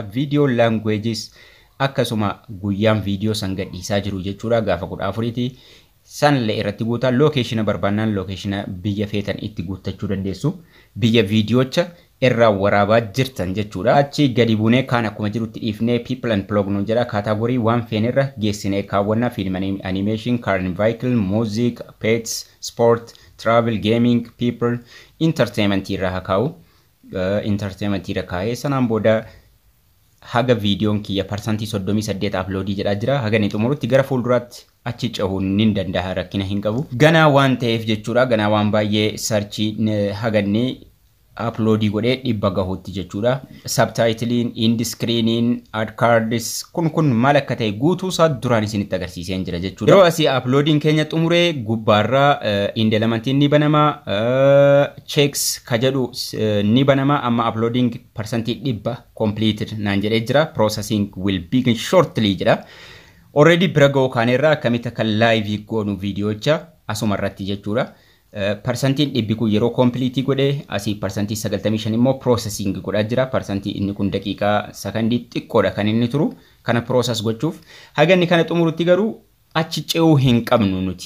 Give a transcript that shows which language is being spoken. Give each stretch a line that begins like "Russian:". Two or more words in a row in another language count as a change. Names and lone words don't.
Oromo: Viidiyoo languages akkasuma guyyaan viidiyoo san gadhiisaa jiru jechuudha. Gaafa 14ti. Sanle irratti guutaa location barbaannaan location biyya feetan itti guuttachuu dandeessu. Biyya viidiyoocha irraa waraabaa jirtan jechuudha. Achi gadi buunee kaan akkuma jirutti dhiifnee
English: people and blog
Oromo: nu jedha. Kaataagorii waan feenirra geessinee kaawwannaa
English: film animation, car and vehicle, music, pets, sport, travel, gaming, people, entertainment
Oromo: irra haa kaa'u. Entertainment irra kaa'ee sanaan booda haga viidiyoon kiyya parsantii 38 uploadii jedhaa jira. Haga ni xumurutti gara fuulduraatti achi cahuun ni danda'a rakkina hin qabu. Ganaa waan ta'eef jechuudha. Ganaa waan baay'ee sarchii haganni uploadii godhee dhibba gahuutti jechuudha.
English: Subtitling, end screening, ad cards
Oromo: kun maal akka ta'e guutuu isaa duraan isinitti agarsiiseen jira jechuudha. Yeroo asii uploadiin keenya xumuree gubbaarraa
English: end elementiin
Oromo: ni banama. Checks ka jedhu ni banama. Amma uploading parsantii dhibba completed naan jedhee jira.
English: Processing will begin shortly jedha.
Oromo: Already bira ga'uu kaanerraa akkamitti akka live goonu viidiyoocha asuma irratti jechuudha. Parsantiin dhibbi kun yeroo kompiliitii godhee asii parsantii 95 immoo processing godhaa jira. Parsantii inni kun daqiiqaa sakandii xiqqoodha kan inni turu. Kana process gochuuf haganni kana xumurutti garuu achi ce'uu hin qabnu nuti.